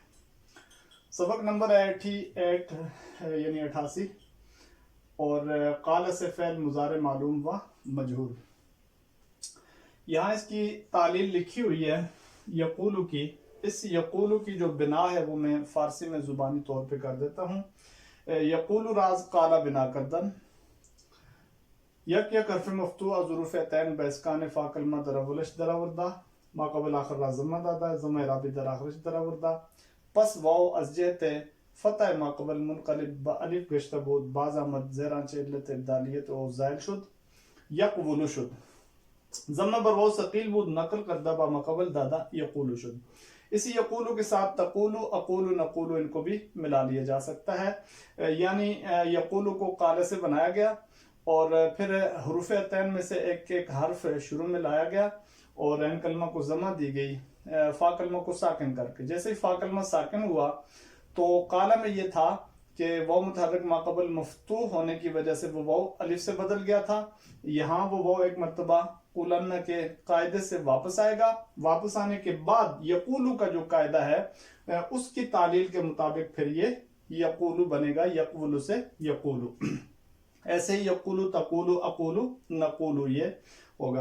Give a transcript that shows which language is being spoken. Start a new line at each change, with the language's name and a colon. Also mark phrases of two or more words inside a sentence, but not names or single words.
Urdu: سبق نمبر 88 یعنی 88، اور قال سے فعل مضارع معلوم و مجہول۔ یہاں اس کی تالeel لکھی ہوئی ہے یقولو کی۔ اس یقولو کی جو بنا ہے وہ میں فارسی میں زبانی طور پہ کر دیتا ہوں۔
Persian: یقولو راز قال بنا گردان، یک حرف مفتوح ظروف عتین بیسکان فا کلمہ در اولش در آوردہ، ما قبل آخر را ضمہ دادا، ضمہ اعرابی در آخرش در آوردہ، پس واو از جہت فتح ما قبل منقلب با الف گشتہ بود، باز آمد زیران چہ علت ابدالیت او زائل شد، یقولو شد، ضمہ بر واو ثقیل بود، نقل کردہ با ما قبل دادا یقولو شد۔
Urdu: اسی یقولو کے ساتھ تقولو، اقولو، نقولو ان کو بھی ملا لیا جا سکتا ہے، یعنی یقولو کو قال سے بنایا گیا اور پھر حروف عتین میں سے ایک ایک حرف شروع میں لایا گیا اور عین کلمہ کو ضمہ دی گئی فا کلمہ کو ساکن کر کے۔ جیسے ہی فا کلمہ ساکن ہوا تو قال میں یہ تھا کہ واو متحرک ما قبل مفتوح ہونے کی وجہ سے وہ واو الف سے بدل گیا تھا، یہاں وہ واو ایک مرتبہ قولن کے قاعدے سے واپس آئے گا، واپس آنے کے بعد یقولو کا جو قاعدہ ہے اس کی تعلیل کے مطابق پھر یہ یقولو بنے گا، یقولو سے یقولو۔ ایسے ہی یقولو، تقولو، اقولو، نقولو یہ ہوگا۔